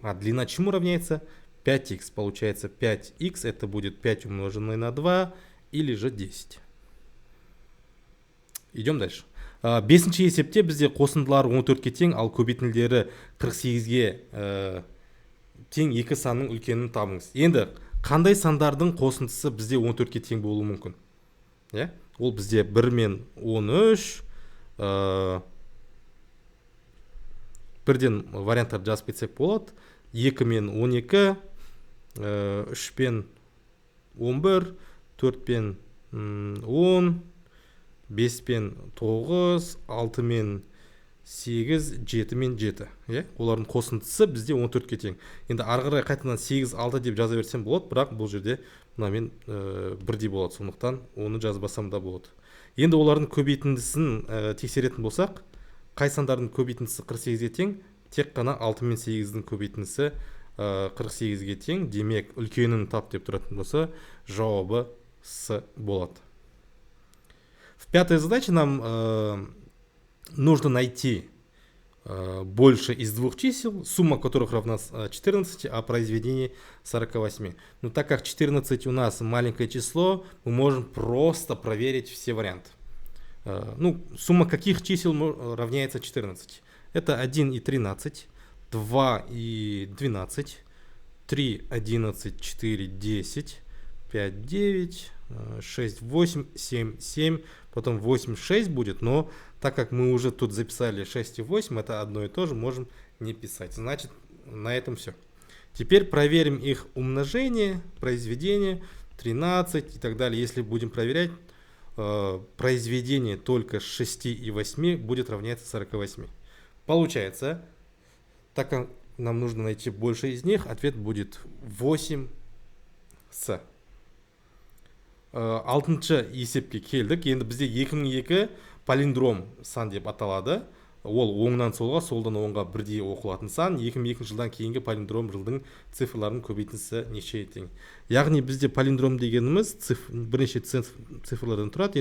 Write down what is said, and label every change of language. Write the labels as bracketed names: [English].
[Russian] А длина чему равняется? 5х. Получается, 5х это будет 5 умноженное на 2 или же 10. Идем дальше. [Kazakh] Бесінші есепте бізде қосындылар 14-ке тең, ал көбейтінділері 48-ге тең екі санның үлкенін табыңыз. Енді қандай сандардың қосындысы бізде 14-ке тең болуы мүмкін? Ол бізде 1 мен 13, бірден варианттар жазып кетсек болады. 2 мен 12, 3 пен 11, 4 пен 10, 5 пен 9, 6 мен 8, 7 мен 7. Олардың қосындысы бізде 14-ке тең. Енді арғырай қайтадан 8, 6 деп жаза берсем болады, бірақ бұл жерде мұнамен бірдей болады. Сондықтан оны жазбасам да болады. Енді олардың көбейтіндісін тексеретін болсақ, қай сандардың көбейтіндісі 48-ге тең? Тек қана 6 мен 8-дің көбейтіндісі 48-ге тең. Демек, үлкенін тап деп тұратын болса, жауабы С болады. [Russian] В пятой задаче нам нужно найти больше из двух чисел, сумма которых равна 14, а произведение 48. Но так как 14 у нас маленькое число, мы можем просто проверить все варианты. Сумма каких чисел равняется 14? Это 1 и 13, 2 и 12, 3, 11, 4, 10, 5, 9, 6, 8, 7, 7, потом 8, 6 будет, но так как мы уже тут записали 6 и 8, это одно и то же, можем не писать. Значит, на этом все. Теперь проверим их умножение, произведение, 13 и так далее. Если будем проверять, произведение только 6 и 8 будет равняться 48. Получается, так как нам нужно найти больше из них, ответ будет 8 С. [Kazakh] Алтыншы есепке келдік. Енді бізде 2002 палиндром сан деп аталады. ол оңнан солға, солдан оңға бірдей оқылатын сан. 2002 жылдан кейінгі палиндром жылдың цифрларын көбейтіндісі неше тең. Яғни бізде палиндром дегеніміз бірнеше цифрлардан тұрады.